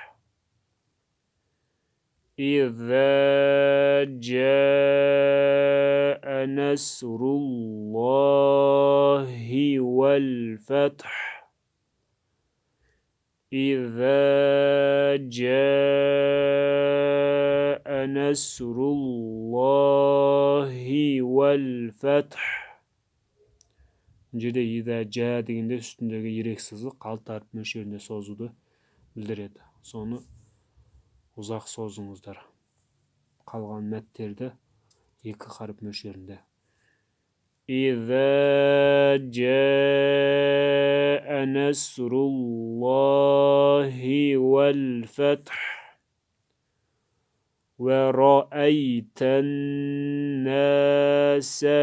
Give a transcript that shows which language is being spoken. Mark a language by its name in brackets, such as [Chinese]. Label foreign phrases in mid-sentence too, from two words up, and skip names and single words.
[Arabic] إذا جاء نصر الله والفتح إذا جاء نصر الله والفتح. [Kazakh] Жерде [Arabic] إذا جاء [Kazakh] дегенде үстіндегі ерек сызық алты әріп мөлшерінде созуды білдіреді. Соны ұзақ созыңыздар. Қалған мәттерді екі қаріп мөлшерінде. [Arabic] إذا جاء نصر الله والفتح ورأيت الناس